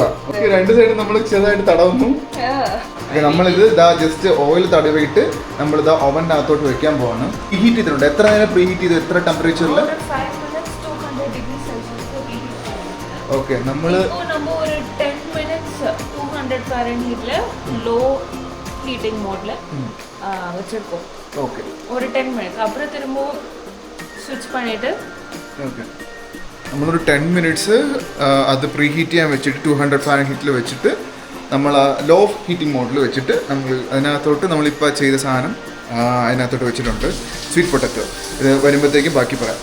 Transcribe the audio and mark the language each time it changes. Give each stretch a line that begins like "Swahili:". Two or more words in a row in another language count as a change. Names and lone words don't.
Malayalam: ഓക്കെ, 2 സൈഡും നമ്മൾ ചെറുതായിട്ട് തടവുന്നു. നമ്മളിത് ജസ്റ്റ് ഓയിൽ തടവിയിട്ട് നമ്മളിത് ഓവനകത്തോട്ട് വെക്കാൻ പോവാണ്. ഹീറ്റ് ചെയ്തിട്ടുണ്ട്. എത്ര നേരം
English: pre heat
Malayalam: ചെയ്തു? എത്ര ടെമ്പറേച്ചറിൽ? ഓക്കെ, നമ്മള് ഒരു 10 minutes 200 Fahrenheit
English: low heating mode
Malayalam: വെച്ചിരിക്കും. ഓക്കെ,
Tamil: ഒരു 10 minutes அப்புறம் திரும்ப സ്വിച്ച് பண்ணிட்டு
Malayalam: ഓക്കെ നമ്മളൊരു 10 minutes അത്
English: pre heat
Malayalam: ചെയ്യാൻ വെച്ചിട്ട് 200 Fahrenheit വെച്ചിട്ട് നമ്മൾ
English: low heating mode
Malayalam: വെച്ചിട്ട് നമ്മൾ അതിനകത്തോട്ട് നമ്മളിപ്പോൾ ചെയ്ത സാധനം അതിനകത്തോട്ട് വെച്ചിട്ടുണ്ട്.
English: sweet potato.
Malayalam: ഇത് വരുമ്പോഴത്തേക്കും ബാക്കി പറയാം.